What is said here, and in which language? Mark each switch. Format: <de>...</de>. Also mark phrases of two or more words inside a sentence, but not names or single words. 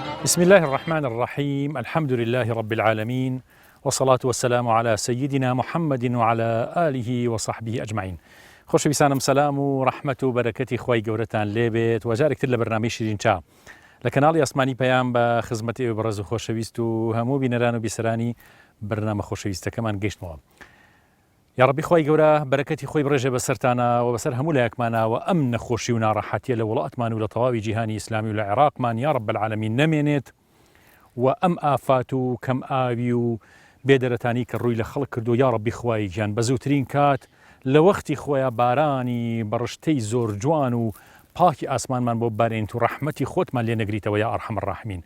<ar>بسم الله الرحمن الرحيم. الحمد لله رب العالمين، والصلاة والسلام على سيدنا محمد وعلى آله وصحبه أجمعين.</ar> <ckb>خۆشەویستانم سەلام و ڕەحمەت و بەرەکەتی خۆی گەورەتان لێبێت و جارێکتر لە بەرنامەی شیرین چا لە کەناڵی ئاسمانی پەیام بە خزمەتی ئێوە بەڕێز و خۆشەویست و هەموو بینەران و بیسەرانی بەرنامە خۆشەویستەکەمان گەیشتمەوە. یا ڕەبی خۆی گەورە بەرەکەتی خۆی بڕێژێ بەسەرتانە و بەسەر هەموو لایەکمانەوە ئەم نەخۆشی و ناڕەحەتیە لە وڵاتمان و لە تەواوی جیهانی ئیسلامی و لە عێراقمان</ckb> <ar>یا ڕەب العالەمین</ar> <ckb>نەمێنێت و ئەم ئافات و کەم ئاوی و بێدەرەتانی کە ڕووی لە خەڵک کردو یا ڕەبی خوای گیان بە زووترین کات لە وەختی خۆیان بارانی بەڕشتەی زۆر جوان و پاکی ئاسمانمان بۆ بارێنیت و ڕەحمەتی خۆتمان لێ نەگریتەوە</ckb> <ar>یا ئەرحەم الراحمین.</ar>